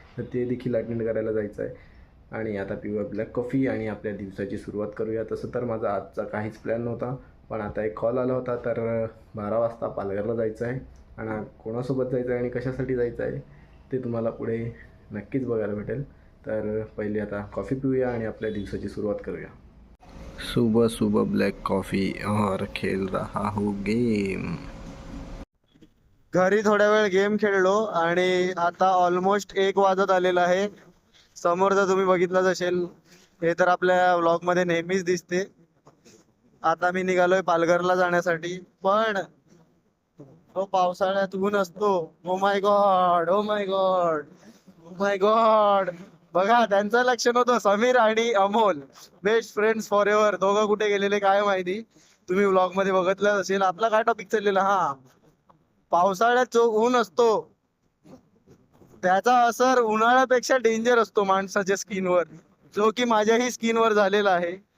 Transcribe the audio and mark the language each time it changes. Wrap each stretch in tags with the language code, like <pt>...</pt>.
<mr>तर ते देखील अटेंड करायला जायचं आहे आणि आता पिऊया ब्लॅक कॉफी आणि आपल्या दिवसाची सुरुवात करूया. तसं तर माझा आजचा काहीच प्लॅन नव्हता, पण आता एक कॉल आला होता. तर 12 वाजता पालघरला जायचं आहे आणि कोणासोबत जायचं आहे आणि कशासाठी जायचं आहे ते तुम्हाला पुढे नक्कीच बघायला भेटेल. तर पहिले आता कॉफी पिऊया आणि आपल्या दिवसाची सुरुवात करूया.</mr> <hi>सुबह सुबह ब्लॅक कॉफी और खेल रहा हूँ गेम.</hi> <mr>घरी थोड्या वेळ गेम खेळलो आणि आता ऑलमोस्ट 1 वाजत आलेला आहे. समोर जर तुम्ही बघितलंच असेल, हे तर आपल्या व्लॉग मध्ये नेहमीच दिसते. आता मी निघालोय पालघरला जाण्यासाठी, पण तो पावसाळ्यात ऊन असतो.</mr> <en>Oh my God, oh my God, oh my God.</en> <mr>बघा, त्यांचं लक्ष नव्हतं. समीर आणि Amol, best friends for ever, दोघं कुठे गेलेले काय माहिती. तुम्ही व्लॉग मध्ये बघितलं असेल. आपला काय टॉपिक चाललेला, हा पावसाळ्यात जो ऊन असतो त्याचा असर उन्हाळ्यापेक्षा डेंजर असतो माणसाच्या स्किनवर, जो की माझ्याही स्किनवर झालेला आहे.</mr>